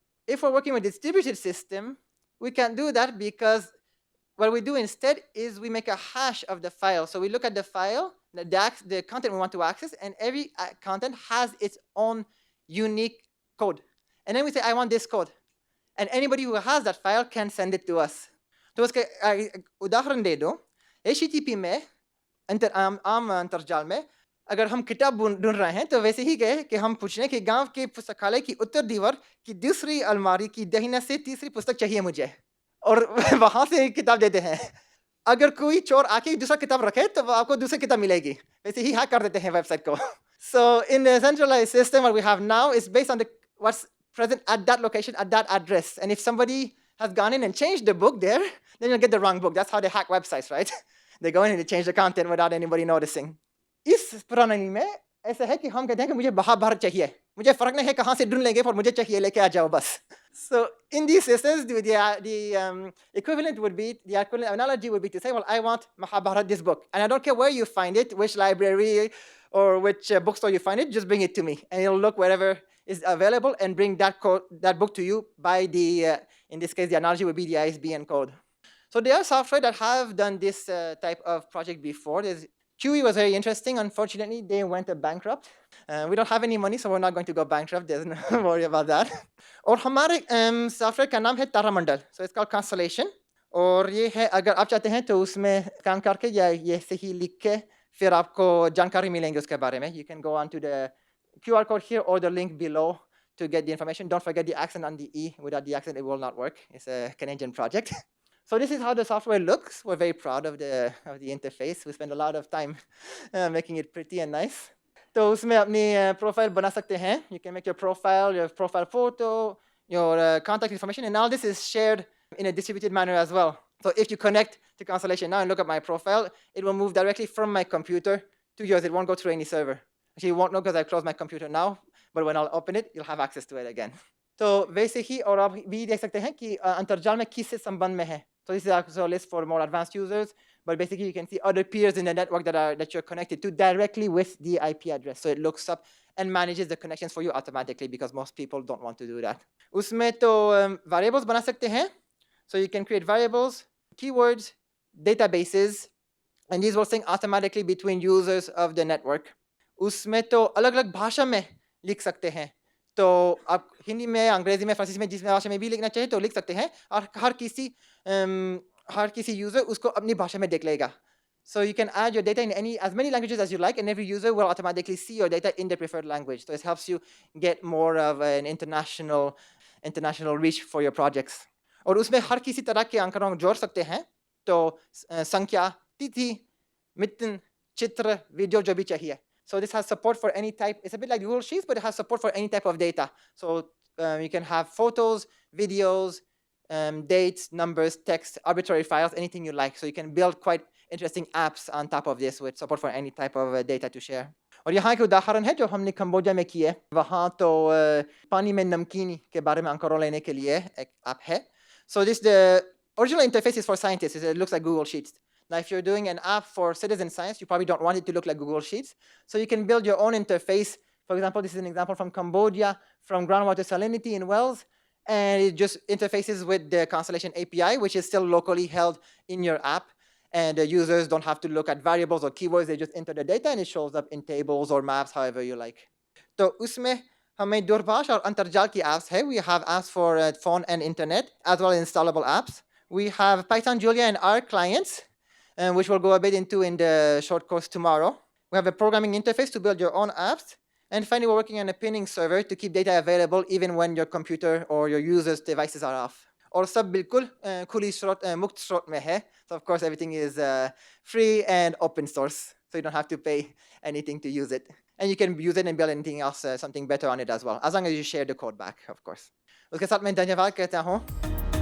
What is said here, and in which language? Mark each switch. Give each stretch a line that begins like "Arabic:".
English: If we're working with a distributed system, we can't do that because what we do instead is we make a hash of the file. So we look at the file, the content we want to access, and every content has its own unique code. And then we say, I want this code. And anybody who has that file can send it to us.
Hindi: तो उसके उदाहरण दे दो. HTTP में आम अंतर्जाल में अगर हम किताब ढूंढ रहे हैं तो वैसे ही गए कि हम पूछ रहे हैं कि गांव के पुस्तकालय की उत्तर दीवार की दूसरी अलमारी की दाहिने से तीसरी पुस्तक चाहिए मुझे और वहां से किताब देते हैं. अगर कोई चोर आके दूसरा किताब रखे तो आपको दूसरी किताब मिलेगी. वैसे ही हैक कर देते हैं वेबसाइट को.
English: So in the centralized system what we have now is based on what's present at that location, at that address. And if somebody has gone in and changed the book there, then you'll get the wrong book. That's how they hack websites, right? They go in and they change the content without anybody noticing.
Hindi: इस प्रणाली में ऐसा है कि हम कहते हैं कि मुझे महाभारत चाहिए. मुझे फर्क नहीं है कहाँ से ढूंढ लेंगे पर मुझे चाहिए लेके आ जाओ बस.
English: So in these systems, the equivalent would be, the equivalent analogy would be to say, well, I want Mahabharat, this book. And I don't care where you find it, which library or which bookstore you find it, just bring it to me. And it'll look wherever is available and bring that book to you by the, in this case, the analogy would be the ISBN code. So there are software that have done this type of project before. QE was very interesting. Unfortunately, they went bankrupt. We don't have any money, so we're not going to go bankrupt. There's no worry about that.
Hindi: और हमारे software का नाम है तारामंडल.
English: So it's called Constellation.
Hindi: और ये है अगर आप चाहते हैं तो उसमें काम करके या ये सही लिख के फिर आपको जानकारी मिलेंगे उसके बारे में.
English: You can go on to the QR code here or the link below to get the information. Don't forget the accent on the E. Without the accent, it will not work. It's a Canadian project. So this is how the software looks. We're very proud of the interface. We spend a lot of time making it pretty and nice.
Hindi: तो उसमें अपनी profile बना सकते हैं.
English: You can make your profile photo, your contact information, and all this is shared in a distributed manner as well. So if you connect to Constellation now and look at my profile, it will move directly from my computer to yours. It won't go through any server. Actually, you won't know because I closed my computer now, but when I'll open it, you'll have access to it again. तो वैसे ही और आप भी देख सकते हैं कि अंतर्जाल में किससे संबंध में है. So this is also a list for more advanced users, but basically you can see other peers in the network that you're connected to directly with the IP address. So it looks up and manages the connections for you automatically because most people don't want to do that.
Hindi: उसमें तो variables बना सकते हैं.
English: So you can create variables, keywords, databases, and these will sync automatically between users of the network.
Hindi: उसमें तो अलग-अलग भाषा में लिख सकते हैं. तो आप हिंदी में, अंग्रेजी में, फ्रांसीसी में जिस भाषा में भी लिखना चाहिए तो लिख सकते हैं और हर किसी यूजर उसको अपनी भाषा में देख लेगा.
English: So you can add your data in as many languages as you like, and every user will automatically see your data in their preferred language. So it helps you get more of an international reach for your projects. और उसमें हर किसी तरह के आंकड़ों जोड़ सकते हैं. तो संख्या, तिथि, मितन, चित्र, वीडियो जो भी चाहिए. So this has support for any type. It's a bit like Google Sheets, but it has support for any type of data. So you can have photos, videos, dates, numbers, text, arbitrary files, anything you like. So you can build quite interesting apps on top of this with support for any type of data to share.
Hindi: और यहाँ के उदाहरण है जो हमने Cambodia में किए. वहाँ तो पानी में नमकीन के बारे में आंकड़ों लेने के लिए एक ऐप है.
English: So the original interface is for scientists. It looks like Google Sheets. Now, if you're doing an app for citizen science, you probably don't want it to look like Google Sheets. So you can build your own interface. For example, this is an example from Cambodia, from groundwater salinity in wells. And it just interfaces with the Constellation API, which is still locally held in your app. And the users don't have to look at variables or keywords. They just enter the data and it shows up in tables or maps, however you like.
Hindi: तो उसमें हमें दूरभाष और अंतर्जाल की apps है.
English: We have apps for phone and internet, as well as installable apps. We have Python, Julia, and R clients, which we'll go a bit into in the short course tomorrow. We have a programming interface to build your own apps. And finally, we're working on a pinning server to keep data available even when your computer or your users' devices are off.
Hindi: और सब बिल्कुल खुली स्रोत मुक्त स्रोत में है.
English: So of course everything is free and open source, so you don't have to pay anything to use it. And you can use it and build anything else, something better on it as well, as long as you share the code back, of course.
Hindi: उसके साथ मैं धन्यवाद कहता हूँ.